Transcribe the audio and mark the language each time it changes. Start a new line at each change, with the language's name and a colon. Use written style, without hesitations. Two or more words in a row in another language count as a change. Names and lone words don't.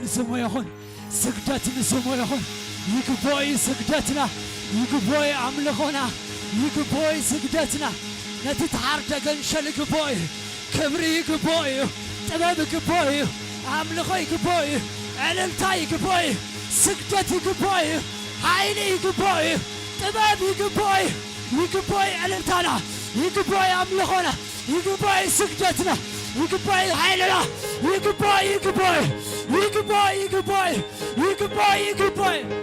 Amharic: ስሙ ይሁን ስግደትን ስሙ ይሁን
Tigrinya: ይግቦይ ስግደትና ይግቦይ አምልኮና ይግቦይ ስግደትና ነቲ ተዓርደ ገንሸል ይግቦይ ክብሪ ይግቦይ ጥበብ ይግቦይ አምልኮ ይግቦይ ዕልልታ ይግቦይ ስግደት ይግቦይ ኃይል ይግቦይ ጥበብ ይግቦይ ይግቦይ ዕልልታና ይግቦይ አምልኮና ይግቦይ ስግደትና ይግቦይ ኃይልና ይግቦይ ይግቦይ ይግቦይ ይግቦይ ይግቦይ ይግቦይ